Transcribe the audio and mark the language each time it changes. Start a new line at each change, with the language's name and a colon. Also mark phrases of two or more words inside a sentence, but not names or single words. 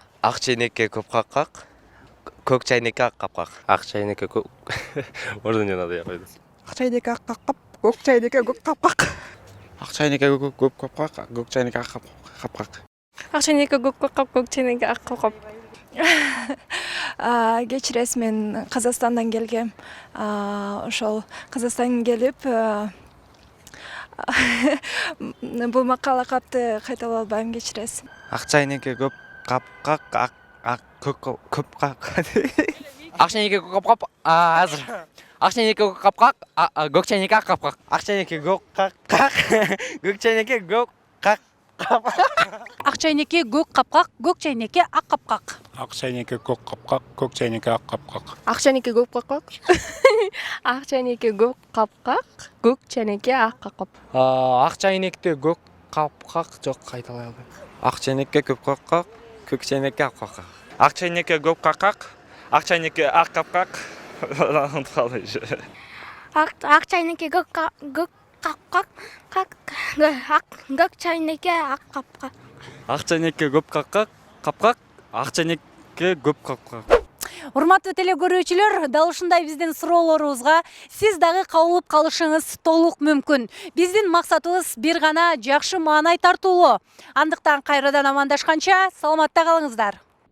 Kyrgyz: Ак чайнекке көк капкак, көк чайнекке ак капкак. Ак чайнекке көк
Russian: Можно не надо, я пойду.
Kyrgyz: Ак чайнекке ак капкак, көк чайнекке көк капкак. Ак чайнекке көк капкак, көк чайнекке ак капкак. Ак чайнекке көк капкак, көк чайнекке ак капкак. Кечиресиз, мен Казакстандан келгем. Ошол Казакстандан келип бул макалакапты кайталай албайм, кечиресиз. Ак чайнекке көк капкак, көк капкак. ак чайнекке көк капкак, азыр. ак чайнекке көк капкак, көк чайнекке ак капкак. Ак чайнекке көк капкак, көк чайнекке көк Ак чайнекке көк капкак, көк чайнекке ак капкак. Ак чайнекке көк капкак, көк чайнекке ак капкак. Ак чайнекке көк капкак. Ак чайнекке көк капкак, көк чайнекке ак капкак. ак чайнекте көк капкак, жок, кайталай албайм. Ак чайнекке көк капкак, көк чайнекке ак капкак. Ак чайнекке көк капкак, ак чайнекке ак капкак. Ак чайнекке көк капкак, көк чайнекке ак капкак. Ак чайнекке көк капкак, ак чайнекке көк капкак. Урматтуу теле көрүүчүлөр, дал ушундай биздин суроолорубузга сиз дагы кабылып калышыңыз толук мүмкүн. Биздин максатыбыз бир гана жакшы маанай тартуулоо. Андыктан кайрадан амандашканча саламатта калыңыздар.